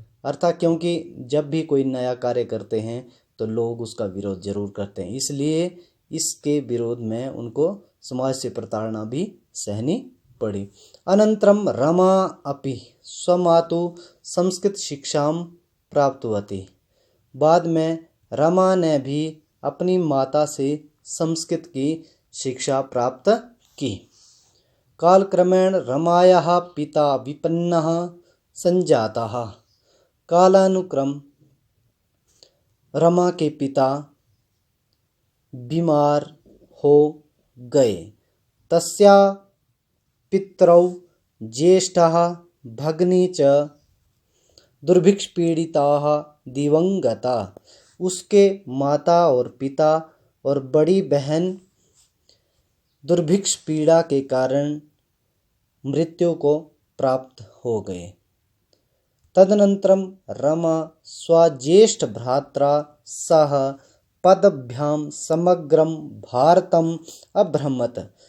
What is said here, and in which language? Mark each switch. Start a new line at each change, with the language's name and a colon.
Hindi: अर्थात क्योंकि जब भी कोई नया कार्य करते हैं तो लोग उसका विरोध जरूर करते हैं, इसलिए इसके विरोध में उनको समाज से प्रताड़ना भी सहनी पड़ी।
Sanskrit: अनंतरम रमा अपि स्वमातु संस्कृत शिक्षां प्राप्तवती।
Hindi: बाद में रमा ने भी अपनी माता से संस्कृत की शिक्षा प्राप्त की।
Sanskrit: कालक्रमेण रमायाः पिता विपन्नः संजातः।
Hindi: कालानुक्रम रमा के पिता बीमार हो गए।
Sanskrit: तस्या पितरौ ज्येष्ठः भगिनी च दुर्भिक्षपीडिताः दिवंगता।
Hindi: उसके माता और पिता और बड़ी बहन दुर्भिक्ष पीड़ा के कारण मृत्यु को प्राप्त हो गए।
Sanskrit: तदनंतरम रमा स्वज्येष्ठ भ्रात्रा सह पदभ्यां समग्रम भारतम अभ्रमत।